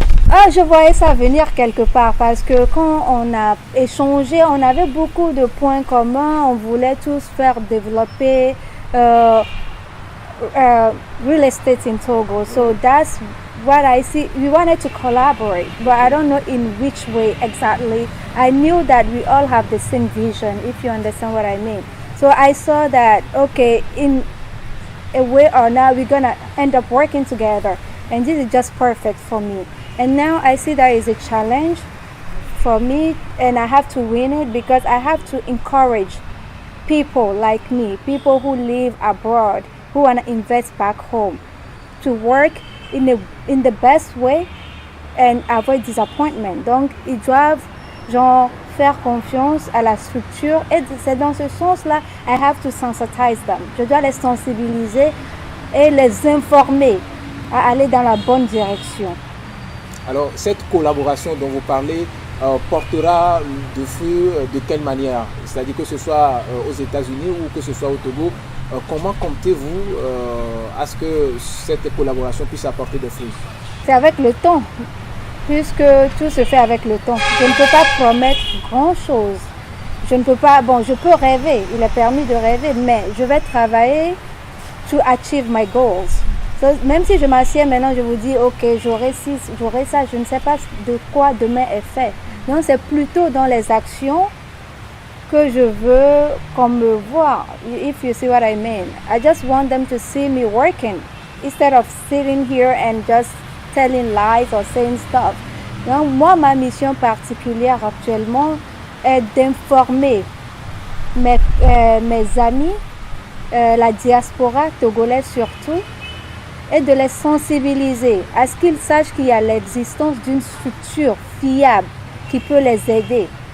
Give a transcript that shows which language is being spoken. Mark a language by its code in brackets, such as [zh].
[fr] Ah, je voyais ça venir quelque part parce que quand on a échangé, on avait beaucoup de points communs. On voulait tous faire développer [en] real estate in Togo. So that's what I see. We wanted to collaborate, but I don't know in which way exactly. I knew that we all have the same vision, if you understand what I mean. So I saw that, okay, in a way or now, we're going to end up working together. And this is just perfect for me. And now I see that is a challenge for me, and I have to win it because I have to encourage people like me, people who live abroad, who want to invest back home, to work in the best way and avoid disappointment. [fr] Donc, ils doivent genre faire confiance à la structure, et c'est dans ce sens-là, [en] I have to sensitize them. [fr] Je dois les sensibiliser et les informer à aller dans la bonne direction. Alors cette collaboration dont vous parlez portera de fruits de quelle manière? C'est-à-dire que ce soit aux États-Unis ou que ce soit au Togo, comment comptez-vous à ce que cette collaboration puisse apporter des fruits? C'est avec le temps, puisque tout se fait avec le temps. Je ne peux pas promettre grand-chose. Je ne peux pas, bon, je peux rêver, il est permis de rêver, mais je vais travailler [en] to achieve my goals. So, [fr] même si je m'assieds maintenant, je vous dis, ok, j'aurai ci, j'aurai ça, je ne sais pas de quoi demain est fait. Donc c'est plutôt dans les actions que je veux qu'on me voit, [en] if you see what I mean. I just want them to see me working, instead of sitting here and just telling lies or saying stuff. [fr] Donc moi, ma mission particulière actuellement est d'informer mes amis, la diaspora togolaise surtout, et de les sensibiliser à ce qu'ils sachent qu'il y a l'existence d'une structure fiable qui peut les aider.